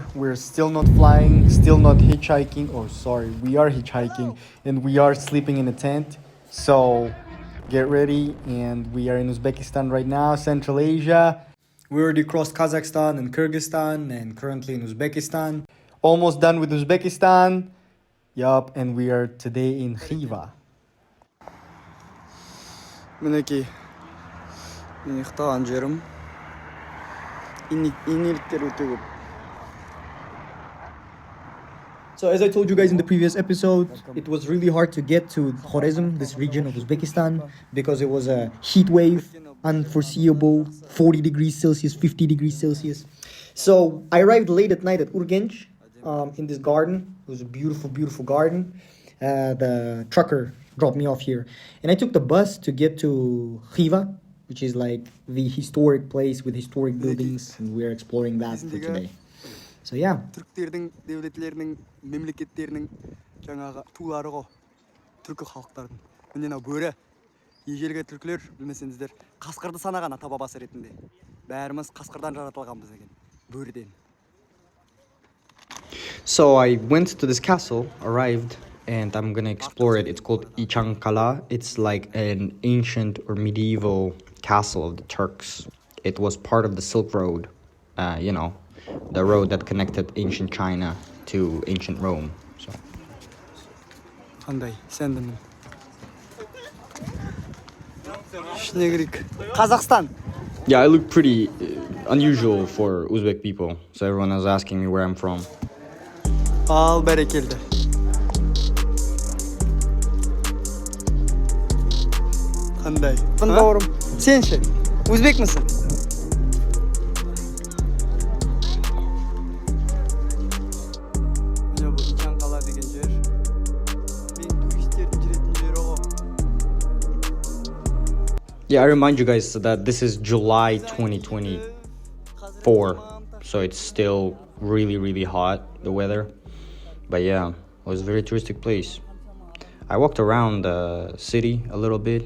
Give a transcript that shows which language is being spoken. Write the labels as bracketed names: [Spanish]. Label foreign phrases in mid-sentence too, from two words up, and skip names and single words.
[English] We're still not flying, still not hitchhiking. Oh, sorry, we are hitchhiking and we are sleeping in a tent. So get ready, and we are in Uzbekistan right now, Central Asia. We already crossed Kazakhstan and Kyrgyzstan and currently in Uzbekistan. Almost done with Uzbekistan. Yup, and we are today in Khiva. [Kazakh] мінекей мен ұйықтаған жерім инеліктер өте көп. [English] So as I told you guys in the previous episode, it was really hard to get to Khwarezm, this region of Uzbekistan, because it was a heat wave, unforeseeable, 40 degrees Celsius, 50 degrees Celsius. So I arrived late at night at Urgench, in this garden. It was a beautiful, beautiful garden. The trucker dropped me off here. And I took the bus to get to Khiva, which is like the historic place with historic buildings. And we're exploring that for today. So yeah. [Kazakh] түріктердің devletтерінің мемлекеттерінің жаңағы тулары ғой, түркі халықтардың. Міне мынау бөрі. Ежелгі түркілер, білмесеңіздер, қасқырды санаған ата бабасы ретінде. Бәріміз қасқырдан жаратылғанбыз екен, бөріден. [English] So I went to this castle, arrived, and I'm gonna explore it. It's called Ichang Kala. It's like an ancient or medieval castle of the Turks. It was part of the Silk Road, the road that connected ancient China to ancient Rome. So. [Kazakh] Қандай, сәндімін. Ішіне керек. Қазақстан. [English] Yeah, I look pretty unusual for Uzbek people, so everyone was asking me where I'm from. [Kazakh] Ал бәрекелді. Қандай? Бауырым, сен ше? Өзбек місің? Міне бұл Ичан қала деген жер. Мен туристердің жүретін жері ғой. [English] Yeah, I remind you guys that this is July 2024, so it's still really, really hot, the weather. But yeah, it was a very touristic place. I walked around the city a little bit.